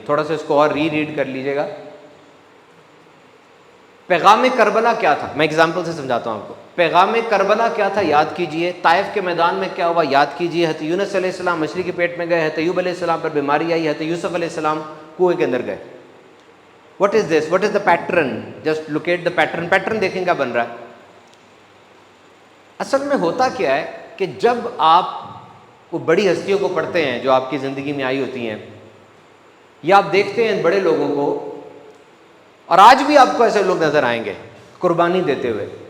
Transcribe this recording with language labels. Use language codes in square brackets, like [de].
[ur] تھوڑا سا اس کو اور ریڈ کر لیجیے گا. پیغام کربلا کیا تھا, میں اگزامپل سے سمجھاتا ہوں آپ کو. پیغام کربلا کیا تھا یاد کیجئے. طائف کے میدان میں کیا ہوا یاد کیجئے. حضرت یونس علیہ السلام مچھلی کے پیٹ میں گئے, حضرت ایوب علیہ السلام پر بیماری آئی, حضرت یوسف علیہ السلام کنویں کے اندر گئے. [en] What is this? What is the pattern? Just look at the pattern. [ur] Pattern دیکھیں کیا بن رہا ہے. اصل میں ہوتا کیا ہے کہ جب آپ کو بڑی ہستیوں کو پڑھتے ہیں جو آپ کی زندگی میں آئی ہوتی ہیں, یا آپ دیکھتے ہیں بڑے لوگوں کو, اور آج بھی آپ کو ایسے لوگ نظر آئیں گے قربانی دیتے ہوئے.